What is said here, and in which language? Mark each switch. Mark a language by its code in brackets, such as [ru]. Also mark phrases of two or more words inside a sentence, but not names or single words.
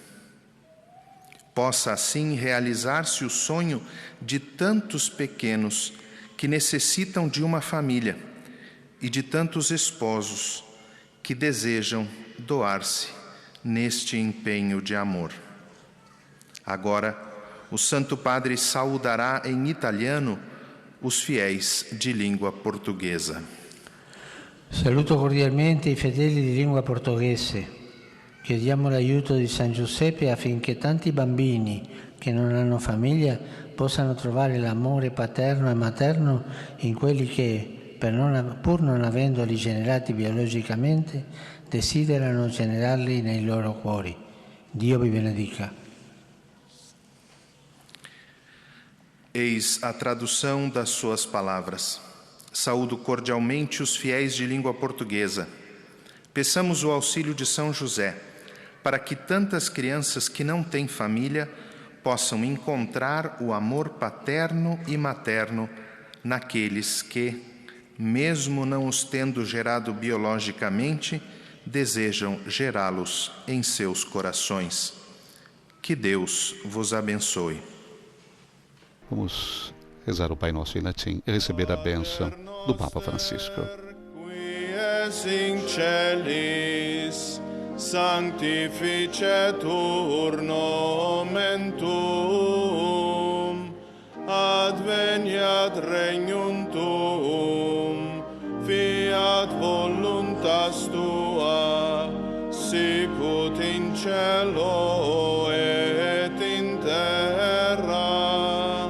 [pt] Possa assim realizar-se o sonho de tantos pequenos que necessitam de uma família e de tantos esposos que desejam doar-se neste empenho de amor. Agora, o Santo Padre saudará em italiano os fiéis de língua portuguesa. [it] Saluto cordialmente i fedeli di lingua portoghese. Chiediamo l'aiuto di San Giuseppe affinché tanti bambini che non hanno famiglia possano trovare l'amore paterno e materno in quelli che, pur non avendoli generati biologicamente, desiderano generarli nei loro cuori. Dio vi benedica. [pt] Eis a tradução das suas palavras. Saúdo cordialmente os fiéis de língua portuguesa. Peçamos o auxílio de São José, para que tantas crianças que não têm família possam encontrar o amor paterno e materno naqueles que, mesmo não os tendo gerado biologicamente, desejam gerá-los em seus corações. Que Deus vos abençoe. Vamos rezar o Pai Nosso em latim e receber a bênção do Papa Francisco. [la] Sanctificetur nomen tuum, adveniat regnum tuum, fiat voluntas tua, sicut in cielo et in terra.